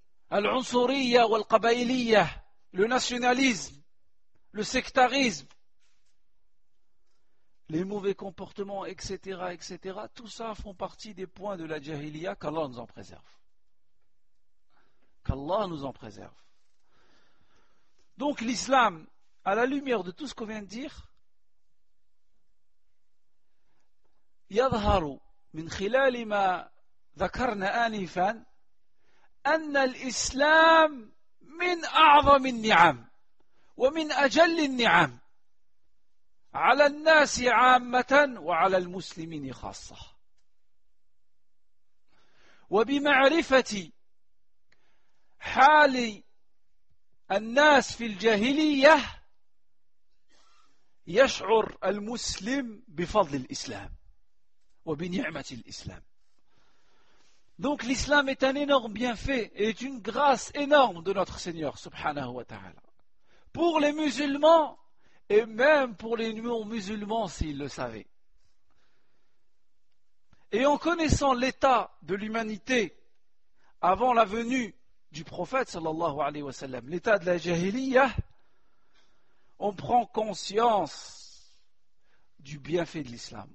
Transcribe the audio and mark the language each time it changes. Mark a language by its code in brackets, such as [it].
[fr] al-unsuriya wal-qabailiya, le nationalisme, le sectarisme, les mauvais comportements, etc., etc., tout ça font partie des points de la jahiliya qu'Allah nous en préserve. Qu'Allah nous en préserve. Donc l'islam, à la lumière de tout ce qu'on vient de dire, [ar] يظهر من خلال ما ذكرنا آنفا أن الإسلام من أعظم النعم ومن أجل النعم على الناس عامة وعلى المسلمين خاصة. وبمعرفة حال الناس في الجاهلية يشعر المسلم بفضل الإسلام وبنعمة الإسلام. [fr] Donc l'islam est un énorme bienfait et est une grâce énorme de notre Seigneur subhanahu wa ta'ala. Pour les musulmans et même pour les non-musulmans s'ils le savaient. Et en connaissant l'état de l'humanité avant la venue du prophète sallallahu alayhi wa sallam, l'état de la jahiliya, on prend conscience du bienfait de l'islam.